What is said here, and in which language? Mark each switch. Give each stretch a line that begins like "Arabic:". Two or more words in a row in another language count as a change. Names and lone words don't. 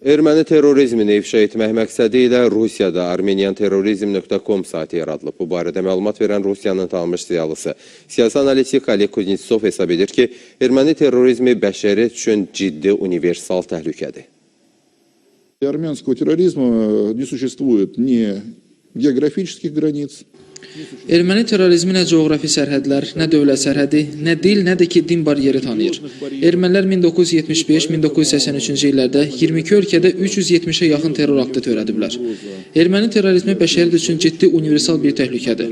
Azerbaijani: Erməni terrorizmini ifşa etmək məqsədi ilə Rusiyada armenianterrorizm.com saytı yaradılıb. Bu barədə məlumat verən Rusiyanın tanınmış ziyalısı, siyasi analitik Oleg Kuznetsov hesab edir ki, erməni terrorizmi bəşəriyyət üçün ciddi universal təhlükədir.
Russian: Армянского терроризма не существует ни географических границ.
Azerbaijani: Erməni terrorizmi nə coğrafi sərhədlər, nə dövlət sərhədi, nə dil, nə də ki din bariyeri tanıyır. Ermənilər 1975-1983-cü illərdə 22 ölkədə 370-ə yaxın terror aktı törədiblər. Erməni terrorizmi bəşəriyyət üçün ciddi universal bir təhlükədir.